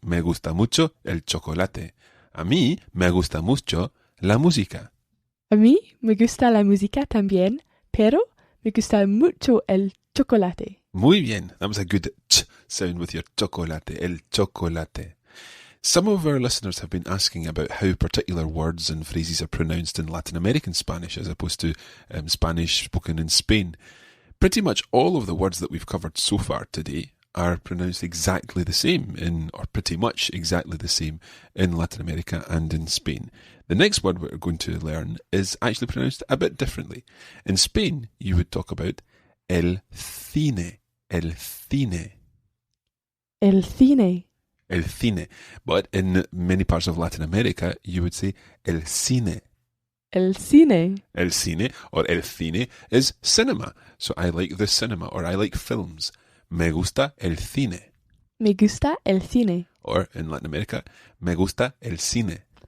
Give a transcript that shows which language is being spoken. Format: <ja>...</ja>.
<es>Me gusta mucho el chocolate. A mí me gusta mucho la música. A mí me gusta la música también, pero me gusta mucho el chocolate. Muy bien.</es> <en>That was a good ch sound with your chocolate.</en> <es>El chocolate.</es> <en>Some of our listeners have been asking about how particular words and phrases are pronounced in Latin American Spanish as opposed to Spanish spoken in Spain. Pretty much all of the words that we've covered so far today are pronounced exactly the same or pretty much exactly the same in Latin America and in Spain. The next word we're going to learn is actually pronounced a bit differently. In Spain, you would talk about el cine.</en> <es>El cine. El cine. El cine.</es> <en>But in many parts of Latin America, you would say el cine.</en> <es>El cine.</es> <en>El cine or el cine is cinema. So I like the cinema or I like films.</en> <es>Me gusta el cine. Me gusta el cine.</es> <en>Or in Latin America,</en> <es>me gusta el cine.</es>